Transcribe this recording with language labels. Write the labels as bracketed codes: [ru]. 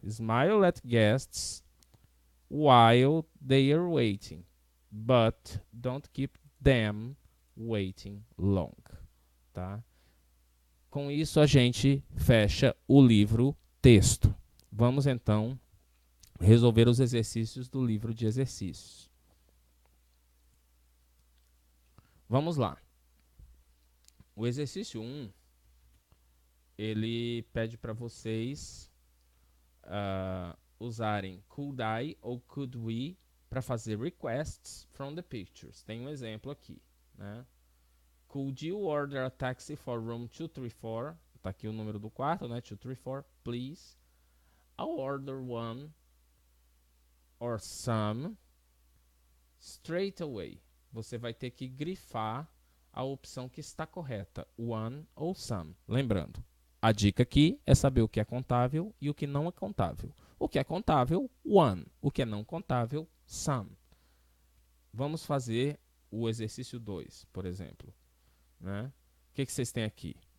[en] Smile at guests while they are waiting, but don't keep them waiting long, tá? [pt] Com isso a gente fecha o livro texto. Vamos então resolver os exercícios do livro de exercícios. Vamos lá. O exercício 1, ele pede para vocês usarem [en] could I [pt] ou [en] could we [pt] para fazer [en] requests from the pictures. [pt] Tem um exemplo aqui, né? [en] Could you order a taxi for room 234? [pt] Tá aqui o número do quarto, né? [en] 234, please. I'll order one or some straight away. [pt] Você vai ter que grifar a opção que está correta, one ou some. Lembrando, a dica aqui é saber o que é contável e o que não é contável. O que é contável, one. O que é não contável, some. Vamos fazer o exercício 2, por exemplo. Né? O que vocês têm aqui?